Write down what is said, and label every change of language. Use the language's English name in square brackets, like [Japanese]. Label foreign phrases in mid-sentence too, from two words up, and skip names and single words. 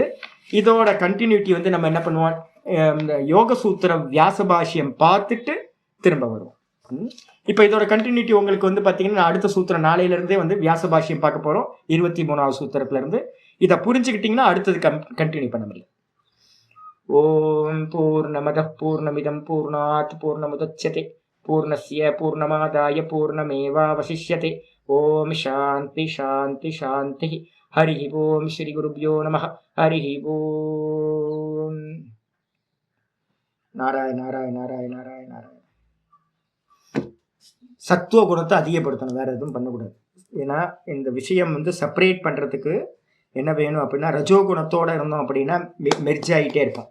[Tamil] இதோட கண்டினியூட்டி வந்து நம்ம என்ன பண்ணுவோம், யோக சூத்திரம் வியாச பாஷ்யம் பார்த்துட்டு திரும்ப வருவோம். இப்போ இதோட கண்டினியூட்டி உங்களுக்கு வந்து பார்த்தீங்கன்னா அடுத்த சூத்திரம் நாளையிலிருந்தே வந்து வியாச பாஷ்யம் பார்க்க போகிறோம். 23வது சூத்திரத்துல இருந்து இதை புரிஞ்சுக்கிட்டீங்கன்னா அடுத்தது கண்டினியூ பண்ண முடியும். [Sanskrit] ओम् पूर्णमदः पूर्णमिदं पूर्णात् पूर्णमुदच्यते पूर्णस्य पूर्णमादाय पूर्णमेवावशिष्यते. ओम् शान्तिः शान्तिः शान्तिः। हरि ओम् श्री गुरुभ्यो नमः. हरि ओम्. நாராயண நாராயண நாராயண நாராயண நாராயண. [Tamil] சத்துவ குணத்தை அதிகப்படுத்தணும், வேற எதுவும் பண்ணக்கூடாது. ஏன்னா இந்த விஷயம் வந்து செப்பரேட் பண்றதுக்கு என்ன வேணும் அப்படின்னா, ரஜோ குணத்தோட இருந்தோம் அப்படின்னா மெர்ஜ் ஆகிட்டே இருப்போம்.